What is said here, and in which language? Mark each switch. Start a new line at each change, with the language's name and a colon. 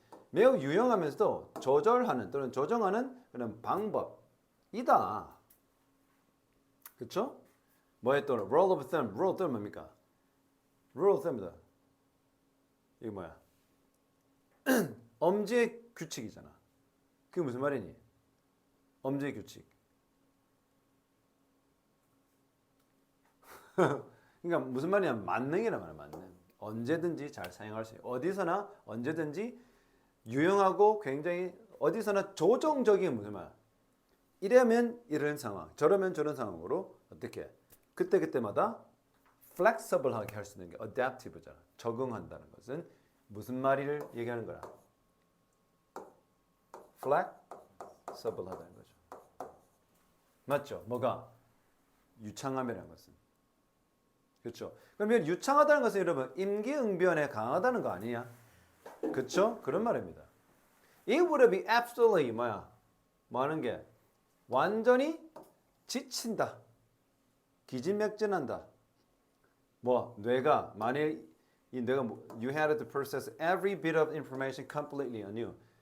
Korean: 매우 유용하면서도 조절하는 또는 조정하는 그런 방법이다. 그렇죠? 뭐에 또 rule of thumb. rule of thumb 뭡니까? rule of thumb이다. 이게 뭐야? 엄지의 규칙이잖아. 그게 무슨 말이니? 엄지의 규칙. 그러니까 무슨 말이냐? 만능이란 말이야. 만능. 언제든지 잘 사용할 수 있어요. 어디서나 언제든지 유용하고 굉장히 어디서나 조정적인 무슨 말? 이러면 이런 상황, 저러면 저런 상황으로 어떻게? 그때마다 flexible하게 할 수 있는 게 adaptive잖아. 적응한다는 것은 무슨 말을 얘기하는 거야? flexible하다는 거죠. 맞죠? 뭐가? 유창함이라는 것은. 그렇죠? 그러면 유창하다는 것은 여러분 임기응변에 강하다는 거 아니냐? 그렇죠? 그런 말입니다.
English: It would be absolutely
Korean: 뭐야? 뭐 하는 게? 완전히 지친다. 기진맥진한다. 뇌가 만일 이 뇌가
English: you had to process every bit of information completely anew.